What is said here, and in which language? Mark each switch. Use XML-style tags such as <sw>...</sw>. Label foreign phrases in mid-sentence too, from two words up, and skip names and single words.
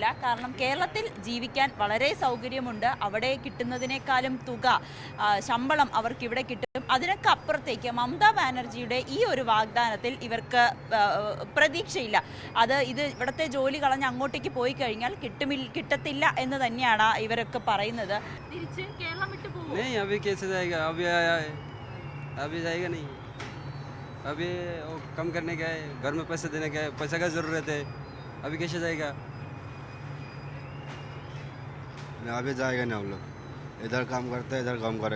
<ml>കാരണം കേരളത്തിൽ ജീവിക്കാൻ വളരെ സൗകര്യമുണ്ട്. അവിടെ കിട്ടുന്നതിനേക്കാളും തുക, ശമ്പളം അവർക്ക് ഇവിടെ കിട്ടും. അതിനൊക്കെ അപ്പുറത്തേക്ക് മമതാ ബാനർജിയുടെ ഈ ഒരു വാഗ്ദാനത്തിൽ ഇവർക്ക് പ്രതീക്ഷയില്ല. ഇത് ഇവിടുത്തെ ജോലി കളഞ്ഞ് അങ്ങോട്ടേക്ക് പോയി കഴിഞ്ഞാൽ കിട്ടത്തില്ല എന്ന് തന്നെയാണ് ഇവരൊക്കെ പറയുന്നത്. തിരിച്ച് കേരളം വിട്ടു പോകും.</ml> <hi>अभी कम करने का है, घर में पैसे देने का है, पैसा का ज़रूरत है. अभी कैसे जाएगा? अभी जाएगा नहीं. हम लोग इधर काम करते हैं, इधर काम करेगा.</hi>